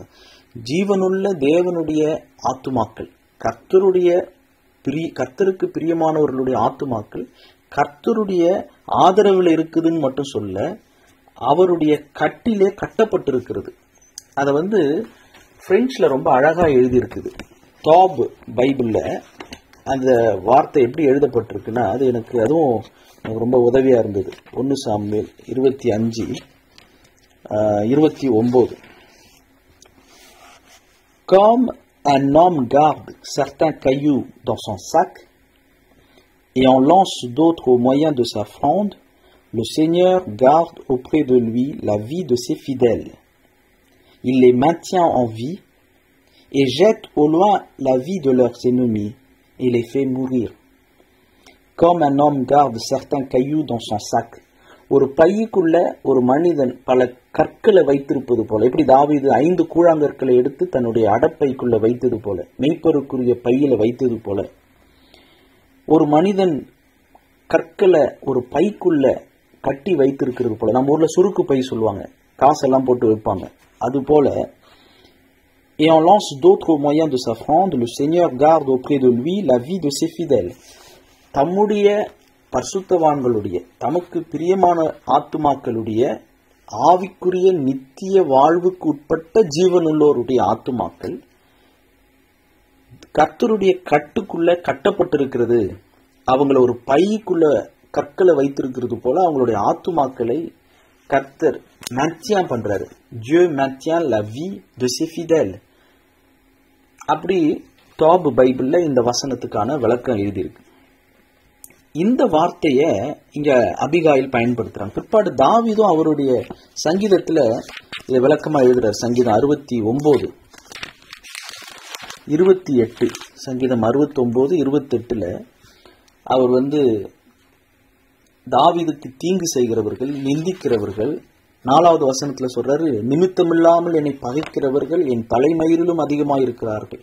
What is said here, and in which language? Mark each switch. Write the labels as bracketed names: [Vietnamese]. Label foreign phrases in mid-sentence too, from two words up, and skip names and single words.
[Tamil] ஜீவனுள்ள தேவனுடைய ஆத்துமாக்கள், கர்த்தருக்கு பிரியமானவர்களுடைய ஆத்துமாக்கள் கர்த்தருடைய ஆதரவில் இருக்குதுன்னு மட்டும் சொல்ல, அவருடைய கட்டிலே கட்டப்பட்டிருக்கிறது. அதை பிரெஞ்சில் ரொம்ப அழகா எழுதியிருக்குது. டாப் பைபிள்ல அந்த வார்த்தை எப்படி எழுதப்பட்டிருக்குன்னா, அது அதுவும் எனக்கு ரொம்ப உதவியா இருந்தது. 1 சாமுவேல் 25:29. [French] Comme un homme garde certains cailloux dans son sac et en lance d'autres au moyen de sa fronde, le Seigneur garde auprès de lui la vie de ses fidèles. Il les maintient en vie et jette au loin la vie de leurs ennemis et les fait mourir. Comme un homme garde certains cailloux dans son sac. [Tamil] ஒரு பைக்குள்ள ஒரு மனிதன் பல கற்களை வைத்திருப்பது போல, எப்படி தாவீது 5 கூழாங்கற்களை எடுத்து தன்னுடைய அடப்பைக்குள்ள வைத்தது போல, மெய்ப்பருக்குரிய பையில வைத்தது போல, ஒரு மனிதன் கற்களை ஒரு பைக்குள்ள கட்டி வைத்திருக்கிறது போல. நம்ம ஊர்ல சுருக்கு பை சொல்லுவாங்க, காசெல்லாம் போட்டு வைப்பாங்க. அது போல, [French] et on lance d'autres au moyen de sa fronde, le Seigneur garde auprès de lui la vie de ses fidèles. [Tamil] தம்முடைய பரிசுத்தவான்களுடைய, தமக்கு பிரியமான ஆத்துமாக்களுடைய ஆவிக்குரிய நித்திய வாழ்வுக்கு உட்பட்ட ஜீவனுள்ளோருடைய ஆத்துமாக்கள் கர்த்தருடைய கட்டுக்குள்ள கட்டப்பட்டிருக்கிறது. அவங்கள ஒரு பைக்குள்ள கற்களை வைத்திருக்கிறது போல அவங்களுடைய ஆத்துமாக்களை கர்த்தர் மேன்டியன் பண்றாரு. [French] Dieu maintient la vie de ses fidèles. [Tamil] அப்படி டாப் பைபிள்ல இந்த வசனத்துக்கான விளக்கம் எழுதியிருக்கு. இந்த வார்த்தைய இங்க அபிகாயில் பயன்படுத்துறாங்க. பிற்பாடு தாவீதும் அவருடைய சங்கீதத்துல இதை விளக்கமா எழுதுறாரு. சங்கீதம் 69:28, சங்கீதம் 69:28 அவர் தாவீதுக்கு தீங்கு செய்கிறவர்கள், நிந்திக்கிறவர்கள், 4வது வசனத்துல சொல்றாரு, நிமித்தமில்லாமல் என்னை பகைக்கிறவர்கள் என் தலைமயிரிலும் அதிகமாயிருக்கிறார்கள்.